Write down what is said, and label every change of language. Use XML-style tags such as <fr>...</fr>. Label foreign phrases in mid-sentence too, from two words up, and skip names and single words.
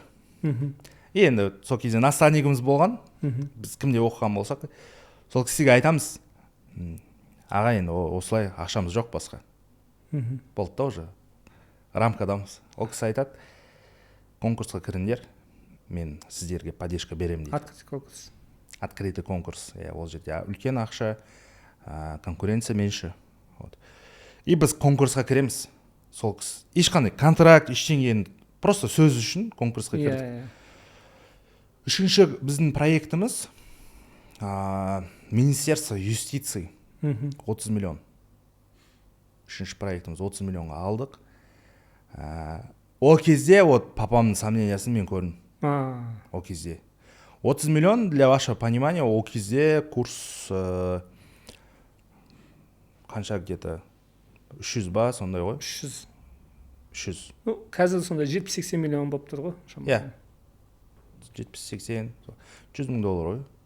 <kk>Енді сол кезде наставнигіміз болған, біз кімде оқыған болсақ, сол кісіге айтамыз, аға енді осылай ақшамыз жоқ басқа. Болды да уже, рамкадамыз. Ол кісі айтады, конкурсқа кіріңдер, мен сіздерге поддержка берем дейді.</kk> <ru>Открытый конкурс. Открытый конкурс.</ru> <kk>Ол жерде үлкен ақша,</kk> <ru>конкуренция меньше.</ru> <kk>И біз конкурсқа кіреміз. Сол кісі. Ешқандай контракт, ештеңені, просто сөз үшін конкурсқа кірдік. Үшінші біздің проектіміз Министерство юстиции 30 миллион. Үшінші проектіміз 30 миллионға алдық. Ол кезде папамның сомнениясын мен көрдім. Ол кезде. 30 миллион,</kk> <ru>для вашего понимания,</ru> <kk>ол кезде курс қанша где-то 300 ба, сондай ғой? 300. Қазір сонда 70-80 миллион болып тұр ғой? Иә. 70-80, $100 мың ғой.</kk>